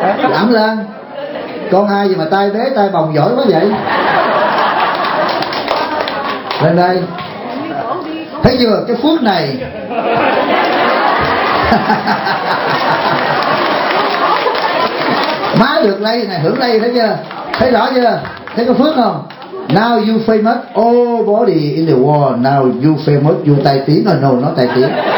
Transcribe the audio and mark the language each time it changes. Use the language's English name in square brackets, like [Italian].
[Vietnamese] Lắm lên. Con ai gì mà tay bé tay bồng giỏi quá vậy? Lên đây. Thấy chưa, cái phước này. Má được lây này, hưởng lây, thấy chưa? Thấy rõ chưa? Thấy có phước không? [English] Now you famous, all body in the world. Now you famous, you [Vietnamese] tài tiếng rồi, no, nó tài tiếng.